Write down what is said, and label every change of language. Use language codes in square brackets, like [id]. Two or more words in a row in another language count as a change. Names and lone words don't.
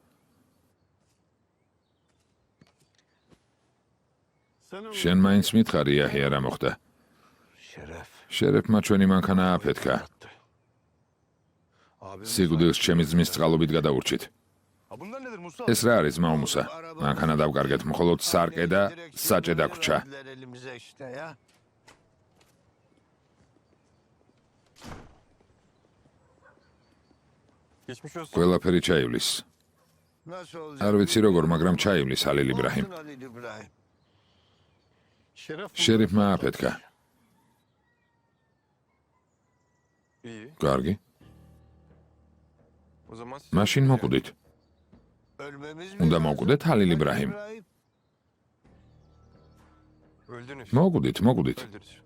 [ka] შენ მაინც მითხარი იაჰია რა მოხდა? შერეფმა ჩვენი მანქანა აფეთქა. სიკვდილს ჩემი ძმის წყალობით გადაურჩით. ეს რა არის მაუმუსა? მანქანა დავკარგეთ, მხოლოდ სარკე და საჭე დაგვრჩა. [tr] Geçmiş olsun. [ka] ყველაფერი ჩაივლის. არ ვიცი როგორ, მაგრამ ჩაივლის ჰალილ იბრაჰიმ. შერიფმა აფეთქა. [tr] İyi. [ka] კარგი. [tr] O zaman siz [ka] მაშინ მოკვდით. უნდა მოკვდეთ ჰალილ იბრაჰიმ. [tr] öldünüz. [ka] მოკვდით. [tr] Öldünüz.